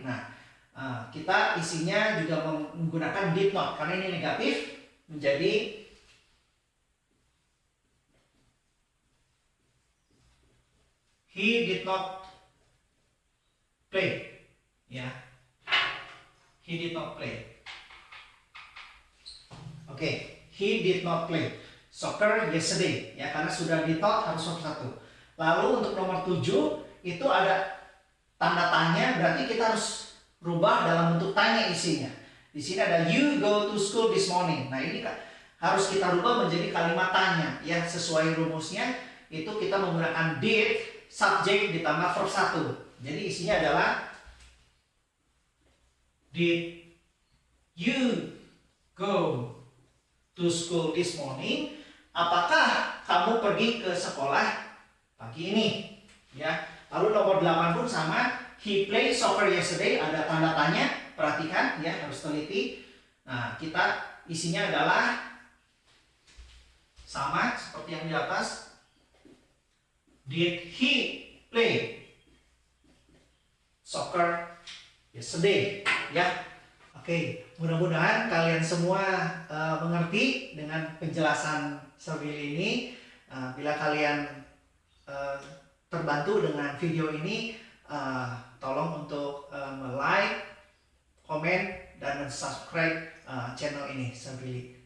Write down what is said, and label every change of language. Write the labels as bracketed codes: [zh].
[id] Nah, kita isinya juga menggunakan did not karena ini negatif, menjadi [en] he did not play, [id] ya. [en] He did not play. Oke, he did not play soccer yesterday, ya, [id] karena sudah [en] did not [id] harus [en] verb 1. [id] Lalu untuk nomor 7 itu ada tanda tanya, berarti kita harus rubah dalam bentuk tanya isinya. Di sini ada [en] you go to school this morning. [id] Nah, ini harus kita rubah menjadi kalimat tanya, ya, sesuai rumusnya itu kita menggunakan did, subject ditambah verb 1. Jadi isinya adalah [en] did you go to school this morning? [id] Apakah kamu pergi ke sekolah pagi ini? Ya. Lalu nomor 8 pun sama, [en] he played soccer yesterday, [id] ada tanda tanya, perhatikan, ya, harus teliti. Nah, kita isinya adalah sama seperti yang di atas. [en] Did he play soccer yesterday, ya. [id] Oke, mudah-mudahan kalian semua mengerti dengan penjelasan Sherbilly ini. Bila kalian terbantu dengan video ini, tolong untuk like, komen, dan subscribe channel ini Sherbilly.